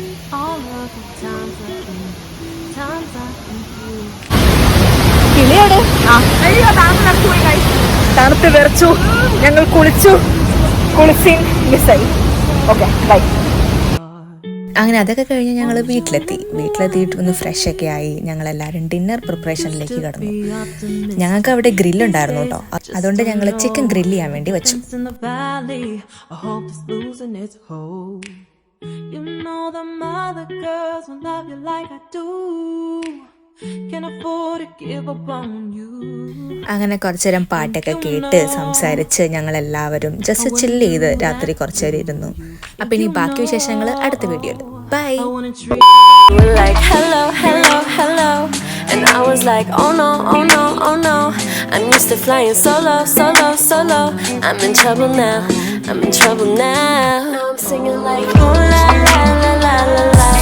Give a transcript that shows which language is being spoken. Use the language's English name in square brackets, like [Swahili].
[English] All of the times I've been there, times I've been through. [Malayalam] തണുത്ത് വിറച്ചു, ഞങ്ങൾ കുളിച്ചു, മിസ്സായി. Okay bye. അങ്ങനെ അതൊക്കെ കഴിഞ്ഞ് ഞങ്ങൾ വീട്ടിലെത്തിയിട്ട് ഒന്ന് ഫ്രഷ് ഒക്കെ ആയി ഞങ്ങളെല്ലാവരും ഡിന്നർ പ്രിപ്പറേഷനിലേക്ക് കടന്നു. ഞങ്ങൾക്ക് അവിടെ ഗ്രില്ലുണ്ടായിരുന്നു കേട്ടോ, അതുകൊണ്ട് ഞങ്ങൾ ചിക്കൻ ഗ്രില്ല് ചെയ്യാൻ വേണ്ടി വെച്ചു. [English] In the valley, I hope it's losing its hold. You know the other girls will love you like I do. Can't afford to give up on you. [Malayalam] അങ്ങനെ കുറച്ചേരം പാട്ടൊക്കെ കേട്ട് സംസാരിച്ച് ഞങ്ങളെല്ലാവരും ജസ്റ്റ് ചില്ല് ചെയ്ത് രാത്രി കുറച്ചേരം ഇരുന്നു. അപ്പം ഇനി ബാക്കി വിശേഷങ്ങൾ അടുത്ത വീഡിയോയിൽ. [English] Bye. I wanna treat You were like, hello, hello, hello. And I was like, oh no, oh no, oh no. I'm used to flying solo, solo, solo. I'm in trouble now, I'm in trouble now. Now I'm singing like, oh la la la la la la.